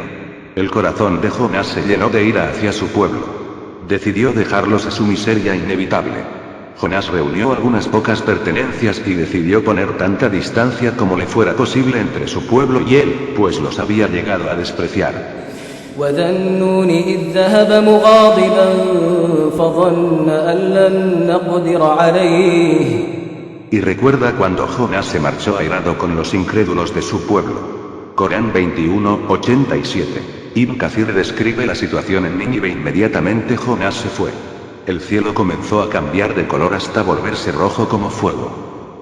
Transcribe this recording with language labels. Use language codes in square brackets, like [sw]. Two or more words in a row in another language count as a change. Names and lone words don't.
[es] El corazón de Jonás se llenó de ira hacia su pueblo. Decidió dejarlos a su miseria inevitable. Jonás reunió algunas pocas pertenencias y decidió poner tanta distancia como le fuera posible entre su pueblo y él, pues los había llegado a despreciar. [ar] وذا النون إذ ذهب مغاضبا فظن أن لن نقدر عليه. [es] Y recuerda cuando Jonás se marchó airado con los incrédulos de su pueblo. Corán 21:87. Ibn Kathir describe la situación en Nínive. Inmediatamente Jonás se fue. El cielo comenzó a cambiar de color hasta volverse rojo como fuego.